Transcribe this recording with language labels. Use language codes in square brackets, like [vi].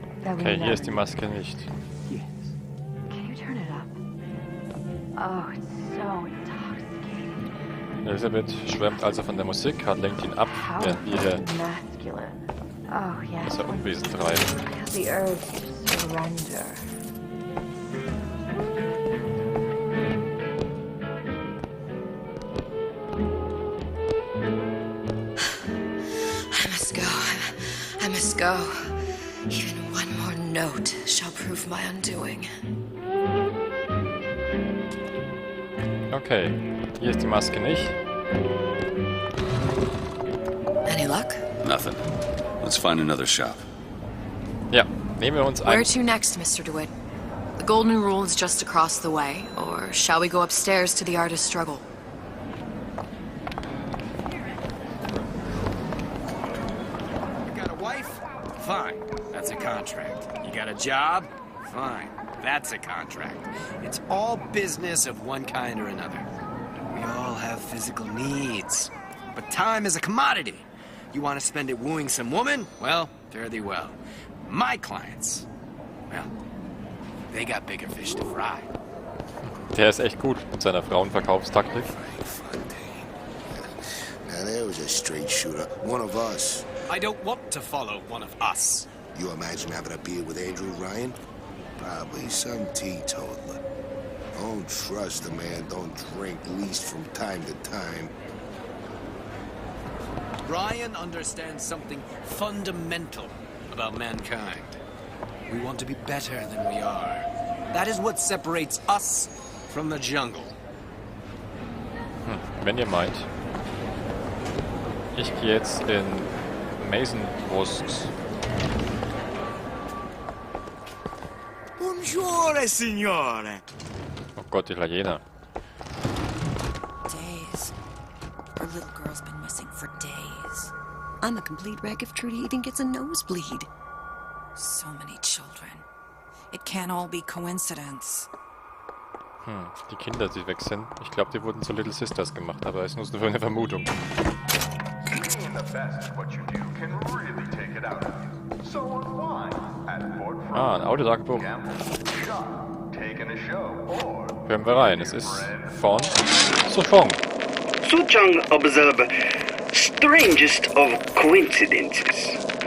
[de] Okay, hier ist die Maske nicht. [en] Yes. Can you turn it up? Oh, it's so intoxicating. [de] Elisabeth schwärmt also von der Musik, Hart lenkt ihn ab, während wir hier [en] Masculine. Oh, yes. [de] das Unwesen treiben. [en] I have the urge to surrender. I must go. I must go. Even one more note shall prove my undoing. [de] Okay, hier ist die Maske nicht. [en] Any luck? Nothing. Let's find another shop. [de] Ja, nehmen wir uns [en] Where [de] ein. [en] to next, Mr. DeWitt? The Golden Rule is just across the way, or shall we go upstairs to the artist's struggle? You got a wife? Fine. That's a contract. You got a job? Fine. That's a contract. It's all business of one kind or another. We all have physical needs. But time is a commodity. You want to spend it wooing some woman? Well, fare thee well. My clients, well, they got bigger fish to fry. [de] Der ist echt gut mit seiner Frauenverkaufstaktik. [en] Now there was a straight shooter, one of us. I don't want to follow one of us. You imagine having a beer with Andrew Ryan? Probably some teetotaler. Don't trust a man, don't drink, least from time to time. Ryan understands something fundamental about mankind. We want to be better than we are. That is what separates us from the jungle. [de] Wenn ihr meint. Ich gehe jetzt in Masonbrust. [it] Buongiorno, signore. [de] Oh Gott, Italiener. [en] Days. Our little girl's been missing for days. I'm a complete wreck if Trudy even gets a nosebleed. So many children. It can't all be coincidence. [de] Die Kinder, die weg sind. Ich glaube, die wurden zu Little Sisters gemacht, aber es ist nur eine Vermutung. [en] Being the best at what you do can really take it out of you. So unwind at Fort Front. [de] Ein Audio-Tagebuch. [en] Shot, taking a show, or [de] Hören wir rein. Es ist von Sofong. [en] Suchang observe strangest of coincidences.